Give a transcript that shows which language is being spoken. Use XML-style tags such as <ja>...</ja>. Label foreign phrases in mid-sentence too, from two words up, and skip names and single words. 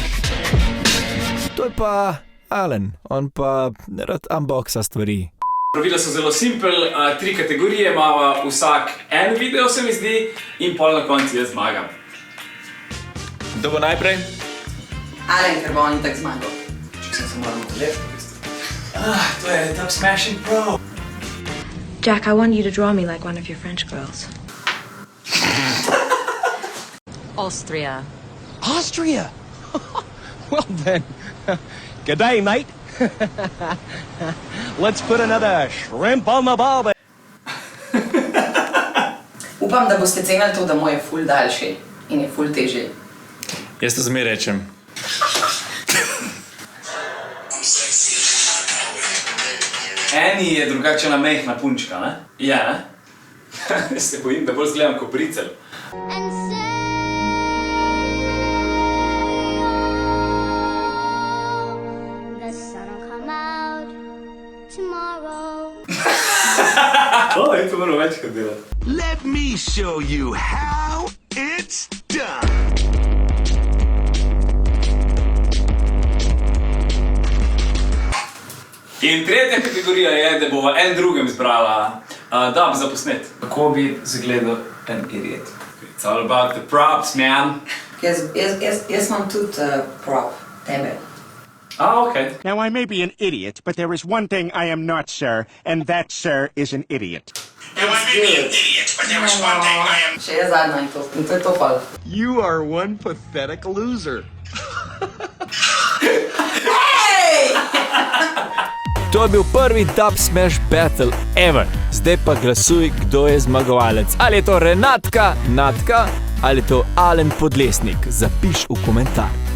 <sl>To je pa Alen, on pa rad unboxa stvari. Pravila so zelo simpel, 3 kategorije, imamo vsak en video, se mi zdi, in pol na koncu jaz zmagam. Kdo bo najprej? Alen, ker bo on itak zmagal. Če sem se moral podeliti, v bistvu. To je Dub Smashing Pro.</sl> <en>Jack, I want you to draw me like one of your French girls. Austria. Austria? Well then, g'day mate. Let's put another shrimp on the barbie.</en> <sl>Upam, da boste cenili to, da moj je ful daljši in je ful težji. Jaz to zmeraj rečem. Eni je drugačena mehna punčka, ne? Ja, ne? Jaz se bojim, da bolj zgledam kot bricel.</sl> <en>The sun will come out tomorrow.</en> <sl>Je to moram večkrat delati.</sl> <en>Let me show you how it's done.</en> <sl>In tretja kategorija je, da bova en drugem izbrala dub za posnet. Kako bi zgledal en idiot?</sl> <en>It's all about the props, man.</en> <sl>Jaz imam tudi prop, tebe.</sl> <en>Okay. Now, I may be an idiot, but there is one thing I am not, sir, and that, sir, is an idiot. Now, I may be an idiot, but there is one thing I am...</en> <sl>Še je zadnja in to je to pol.</sl> <en>You are one pathetic loser.</en> <sl>Hej! To je bil prvi</sl> <en>Dub Smash Battle ever.</en> <sl>Zdaj pa glasuj, kdo je zmagovalec. Ali je to Renatka Natka ali je to Alen Podlesnik. Zapiš v komentar.</sl>